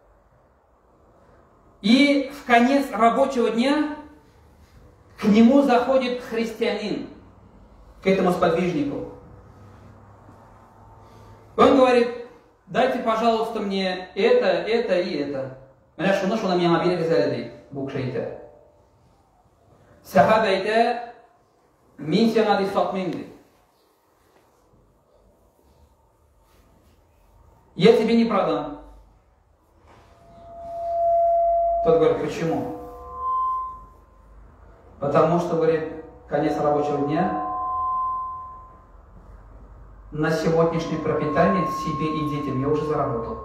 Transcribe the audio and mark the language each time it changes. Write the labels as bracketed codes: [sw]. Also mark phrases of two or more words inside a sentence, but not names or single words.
[ru] И в конец рабочего дня к нему заходит христианин, к этому сподвижнику. Он говорит: дайте, пожалуйста, мне это и это. [tt] Менә шуны миңа бирегез әле ди, бу кеше әйтә. Сахаба әйтә: мин сиңа ди сатмыйм ди. [ru] Я тебе не продам. Тот говорит: почему? Потому что, говорит, конец рабочего дня, на сегодняшнее пропитание себе и детям я уже заработал.